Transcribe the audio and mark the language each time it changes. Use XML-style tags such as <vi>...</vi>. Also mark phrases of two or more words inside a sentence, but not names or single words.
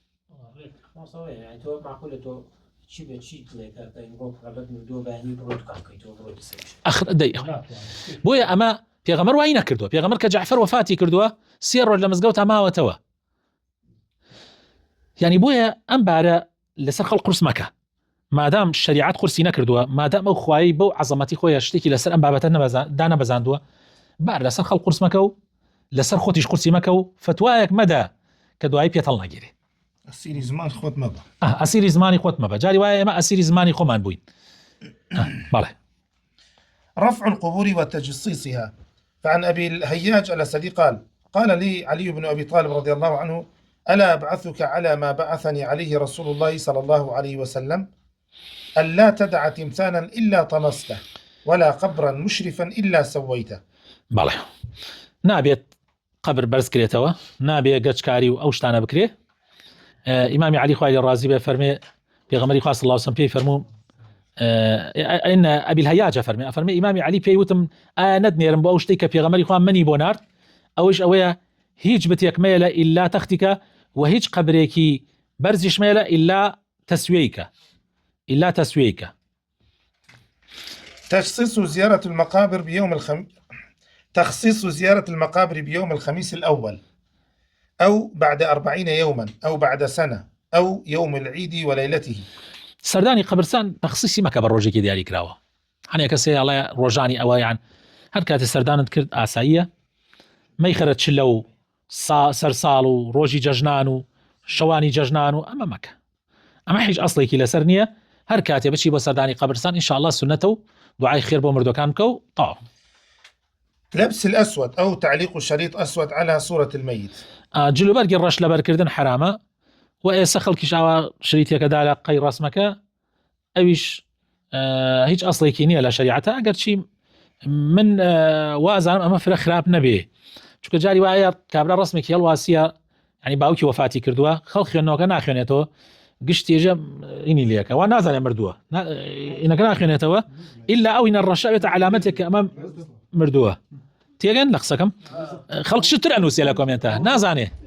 <ckb>بۆیە ئەمە پێغەمبەر وای نەکردووە پێغەمبەر کە جەعفەر وەفاتی کردووە 3 ڕۆژ لە مزگەوت ماوەتەوە یعنی بۆیە ئەم بارە لەسەر خەڵق قورس مەکە مادام شریعت قورسی نەکردووە مادام ئەو خوایی بەو عەزەمەتی خۆیە شتێکی لەسەر ئەم بابەتە دانەبەزاندووە بار لەسەر خەڵق قورس مەکە و لەسەر خۆتیش قورسی مەکە و فتوایەک مەدە کە دوای پێتەڵ نەگیرێ ئەسیری زمان خۆت مەبە ئەسیری زمانی خۆت مەبە جاری وایە ئێمە ئەسیری زمانی خۆمان بووین بەڵێ</ckb> <ar>رفع القبور وتجصيصها. فعن أبي الهياج الأسدي قال لي علي بن أبي طالب رضي الله عنه: ألا أبعثك على ما بعثني عليه رسول الله صلى الله عليه وسلم ألا تدع تمثالا إلا طمسته ولا قبرا مشرفا إلا سويته.</ar> <ckb>بەڵێ نابێت قبر بەرز کرێتەوە نابێت گەچکاری و ئەو شتانە بکرێ ئیمامی علی خوای ڕازی بێ فەرمێ پێغەمبەری خوا</ckb> <ar>صلی الله علیه و سلم</ar> <ckb>پێی فەرموو ئین ئەبی الهەیاج فەرمێ ئیمامی علی پێی وتم ئایا نەدنێرم بۆ ئەو شتێک کە پێغەمبەری خوا منی بۆ نارد ئەوش ئەوەیە هیچ بتێک مەیە ئیلا تەختیکە و هیچ قبرێکی بەرزیش مەیە ئیلا تەسویەیکە</ckb> <ar>تخصيص زيارة المقابر بيوم الخميس الأول أو بعد 40 يوما أو بعد سنة أو يوم العيد وليلته.</ar> <ckb>سردانی قبرستان تخصیصی مەکە بە ڕۆژێکی دیاری کراوە هەنێ کەسێ ئەڵێ ڕۆژانی ئەوە یان هەر کاتێ سەردانت کرد ئاساییە مەیخەرە چلە و سەرساڵ و ڕۆژی جەژنان و شەوانی جەژنان و ئەمە مەکە ئەمە هیچ ئەسڵێکی لەسەر نییە هەر کاتێ بچی بۆ سەردانی قبرستان ئینشاءالله سنەتە و دوعای خێر بۆ مردوەکان بکە و تاو.</ckb> <ar>لبس الأسود أو تعليق شريط أسود على صورة الميت.</ar> <ckb>جلوبەرگی ڕەش لەبەرکردن حرامە و ئێستا خەڵکیش ئاوا شریتێکەدا لە قەی ڕسمەکە ئەویش هیچ ئەسڵێکی نییە لە شریعەتە ئەگەر چی من وازانم ئەمە فرە خراپ نەبێ چونکە جاری وایە کابرا ڕسمێکی هەڵواسیە ینی باوکی وەفاتی کردووە خەڵک خوێندنەوەکە ناخوێنێتەوە گشتی ێژە اینی لێکە وا نازانێ مردووە ئینەکە ناخوێنێتەوە ئیلا ئەو ئینە ڕەشاوێتە علامەتێک کە ئەمە مردووە تێگەن لە قسەکەم خەڵک شتر ئەنووسێ لە کۆمنتە نازانێ</ckb>